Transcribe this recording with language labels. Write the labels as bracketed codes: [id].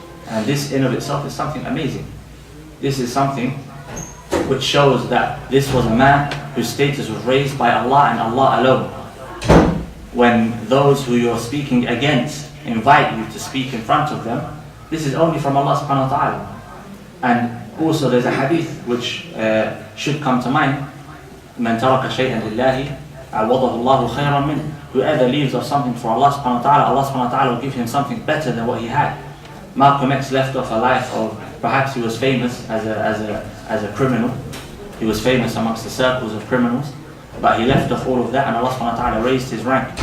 [en] And this in of itself is something amazing. This is something which shows that this was a man whose status was raised by Allah and Allah alone. When those who you're speaking against invite you to speak in front of them, this is only from Allah subhanahu wa ta'ala. And also there's a hadith which should come to mind. [ar] من ترك شيئا لله عوضه الله خيرا منه. [en] Whoever leaves off something for Allah subhanahu wa ta'ala, Allah subhanahu wa ta'ala will give him something better than what he had. Malcolm X left off a life of, perhaps he was famous as a criminal. He was famous amongst the circles of criminals. But he left off all of that, and Allah subhanahu wa ta'ala raised his rank.